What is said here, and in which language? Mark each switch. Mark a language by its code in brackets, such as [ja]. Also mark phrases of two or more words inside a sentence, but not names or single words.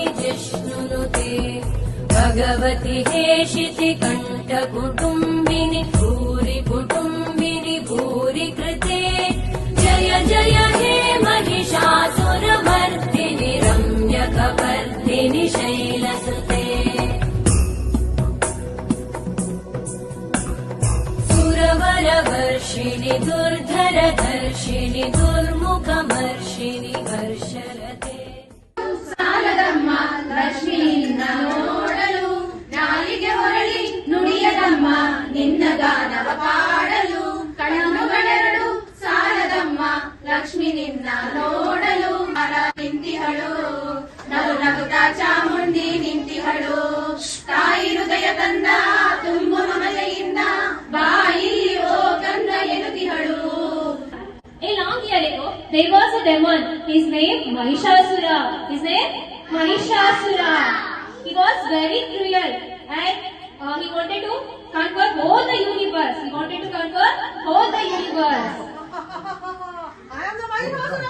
[sa] जिष्णुनुते भगवति हेशिति कण्ठकुटुम्बिनि भूरि कुटुम्बिनि भूरि कृते जय जय हे महिषासुरमर्दिनि रम्यकपर्दिनि शैलसुते सुरवरवर्षिणि दुर्धरधर्षिणि दुर्मुखमर्षिणि हर्षरते [kn] ಸಾಲದಮ್ಮ ಲಕ್ಷ್ಮಿಯಿಂದ ನೋಡಲು ನಾಲಿಗೆ ಹೊರಳಿ ನುಡಿಯದಮ್ಮ ನಿನ್ನ ಗಾನವ ಪಾಡಲು ಕಣ್ಣುಗಳೆರಡು ಸಾಲದಮ್ಮ ಲಕ್ಷ್ಮಿ ನಿನ್ನ ನೋಡಲು ಮರ ನಿಂತಿಹಳು ನಗು ನಗುತ್ತಾ ಚಾಮುಂಡಿ ನಿಂತಿಹಳು ತಾಯಿ ಹೃದಯ ತಂದ ತುಂಬು ಮಮತೆಯಿಂದ ಬಾಯಿ ಓ ಕಂದ ಎನ್ನುತ್ತಿಹಳು. [en] A long year ago, there was a demon. His name Mahishasura. He was very cruel and he wanted to conquer whole the universe. I am the Mahishasura.